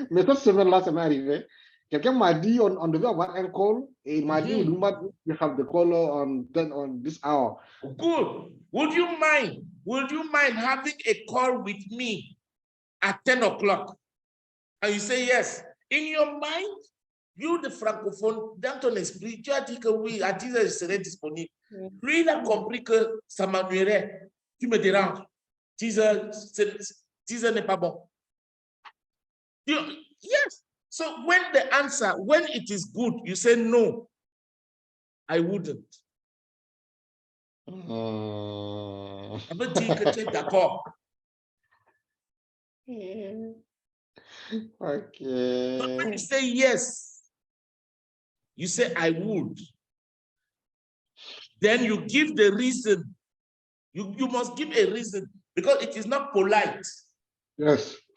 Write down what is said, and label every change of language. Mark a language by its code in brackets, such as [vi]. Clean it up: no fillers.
[fr] Mais cette semaine-là, ça m'est arrivé. Quelqu'un m'a dit, on devait avoir un call, et il m'a dit, [en] would you mind if we have the call on this hour? Good. Would you mind having a call with me at 10 o'clock? And you say yes. In your mind, you, the francophone, [fr] dans ton esprit, tu as dit que oui, à 10 heures, je serai disponible. Lui, il a compris que ça m'ennuierait. Tu me déranges. 10 heures n'est pas bon. [en] Yes. So when it is good, you say no, I wouldn't. [fr] Ça veut dire que tu es d'accord. [en] Okay. But when you say yes, you say I would. Then you give the reason. You must give a reason because it is not polite. Yes.